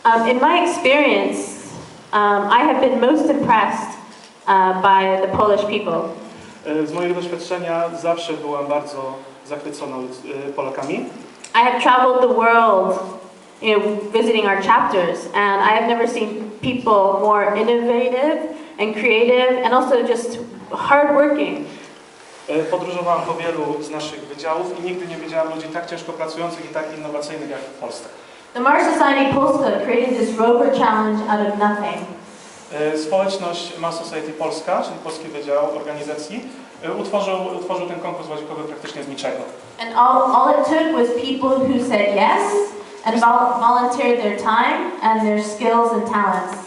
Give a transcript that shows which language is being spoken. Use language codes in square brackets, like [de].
[en] In my experience, I have been most impressed by the Polish people. [pl] Z mojego doświadczenia zawsze byłam bardzo zachwycona Polakami. [en] I have traveled the world, visiting our chapters, and I have never seen people more innovative and creative, and also just hardworking. [pl] Podróżowałam po wielu z naszych wydziałów i nigdy nie widziałam ludzi tak ciężko pracujących i tak innowacyjnych jak w Polsce. [en] The Mars Society Polska created this rover challenge out of nothing. [pl] Społeczność Mars Society Polska, czyli polski wydział organizacji, utworzył ten konkurs łazikowy praktycznie z niczego. [en] And all it took was people who said yes and volunteered their time and their skills and talents.